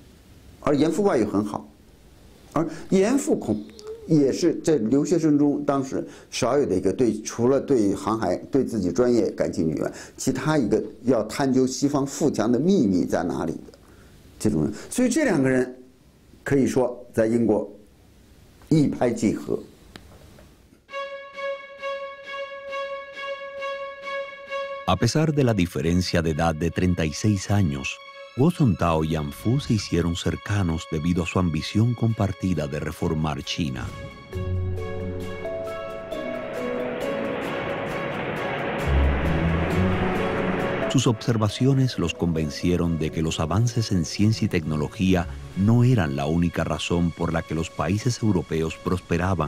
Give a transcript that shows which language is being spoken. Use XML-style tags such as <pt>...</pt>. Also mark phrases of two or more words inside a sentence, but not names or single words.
<zh>而严复外语很好，而严复也是在留学生中当时少有的一个除了对航海、对自己专业感兴趣以外，其他一个要探究西方富强的秘密在哪里的这种人。所以这两个人。可以说，在英国一拍即合。</zh> <es>A pesar de la diferencia de edad de 36 años, Guo Sontao y Yang Fu se hicieron cercanos debido a su ambición compartida de reformar China. Sus observaciones los convencieron de que los avances en ciencia y tecnología no eran la única razón por la que los países europeos prosperaban.</es>